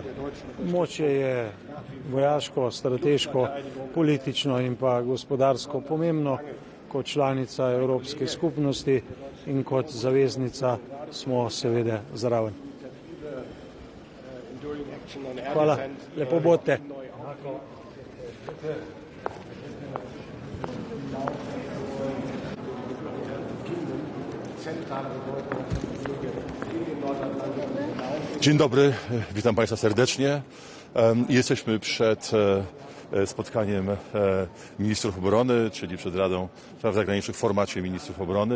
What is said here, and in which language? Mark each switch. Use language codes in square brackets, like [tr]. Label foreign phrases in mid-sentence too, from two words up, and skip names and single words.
[sl] Območje je vojaško, strateško, politično in pa gospodarsko pomembno. Kot članica Evropske skupnosti in kot zaveznica smo seveda zraven. Hvala, lepo bodite. [pl] Dzień dobry, witam Państwa serdecznie. Jesteśmy przed spotkaniem ministrów obrony, czyli przed Radą Spraw Zagranicznych w formacie ministrów obrony.